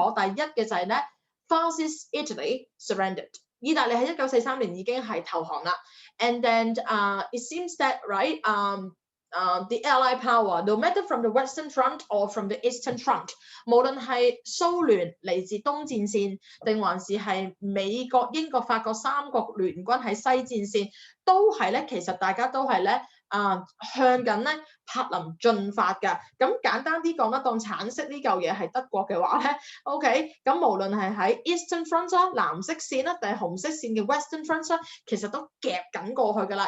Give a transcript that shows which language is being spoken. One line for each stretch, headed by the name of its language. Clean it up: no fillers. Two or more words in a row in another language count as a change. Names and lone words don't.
Cantonese: 第一嘅就係咧 ，
English: Fascist Italy surrendered。
Cantonese: 意大利喺1943年已經係投降啦。
English: And then it seems that the Allied power, no matter from the Western Front or from the Eastern Front，
Cantonese: 無論係蘇聯嚟自東戰線，定還是係美國、英國、法國3國聯軍喺西戰線，都係咧，其實大家都係咧向緊咧柏林進發㗎。咁簡單啲講啦，當橙色呢嚿嘢係德國嘅話咧 ，OK， 咁無論係喺
English: Eastern Front
Cantonese: 啦、藍色線啦，定係紅色線嘅
English: Western Front
Cantonese: 啦，其實都夾緊過去㗎啦。